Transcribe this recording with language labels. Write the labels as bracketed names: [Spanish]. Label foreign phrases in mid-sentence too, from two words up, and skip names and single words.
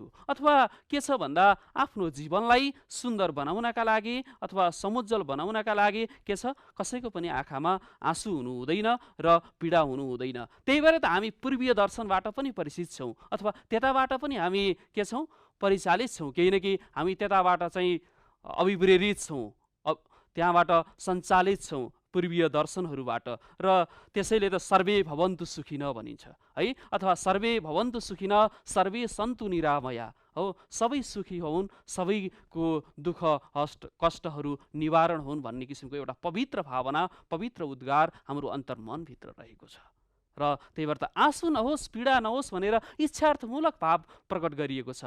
[Nepali] अथवा के छ भन्दा आफ्नो जीवनलाई सुन्दर बनाउनका लागि अथवा समुज्जल बनाउनका लागि के छ, कसैको पनि आँखामा आँसु हुनु हुँदैन र पीडा हुनु हुँदैन। त्यही भएर त हामी पूर्वीय दर्शनबाट पनि परिचित छौँ अथवा त्यताबाट पनि हामी के छौँ, परिचालित छौँ, केही न केही हामी त्यताबाट चाहिँ अभिप्रेरित छौँ, त्यहाँबाट सञ्चालित छौँ पूर्वीय दर्शनहरूबाट। र त्यसैले त [Sanskrit] सर्वे भवन्तु सुखिन [Nepali] भनिन्छ है, अथवा [Sanskrit] सर्वे भवन्तु सुखिन सर्वे सन्तु निरामया हो। [Nepali] सबै सुखी हुन्, सबैको दुःख कष्टहरू निवारण हुन् भन्ने किसिमको एउटा पवित्र भावना, पवित्र उद्गार हाम्रो अन्तर्मनभित्र रहेको छ। र त्यही भएर त आँसु नहोस् पीडा नहोस् भनेर इच्छार्थमूलक भाव प्रकट गरिएको छ।